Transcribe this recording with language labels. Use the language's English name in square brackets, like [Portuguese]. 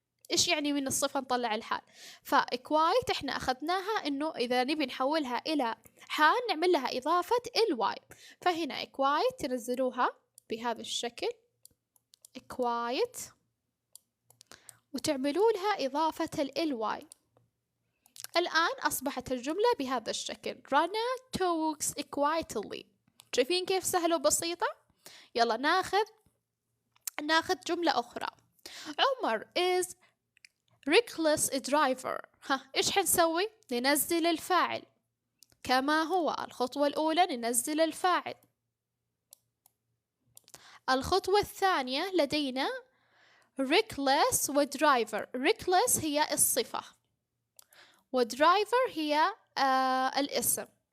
[Arabic] إيش يعني من الصفة نطلع الحال؟ فacquired إحنا أخذناها إنه إذا نبي نحولها إلى حال نعمل لها إضافة الواي، فهنا acquired تنزلوها بهذا الشكل acquired وتعملوا لها إضافة الواي. الآن أصبحت الجملة بهذا الشكل. [English] Rana talks quietly. [Arabic] شايفين كيف سهلة وبسيطة؟ يلا ناخذ جملة أخرى. [English] Omar is reckless driver. [Arabic] إيش حنسوي؟ ننزل الفاعل كما هو. الخطوة الأولى ننزل الفاعل. الخطوة الثانية لدينا reckless ودرايفر. reckless هي الصفة ودرايفر هي الاسم.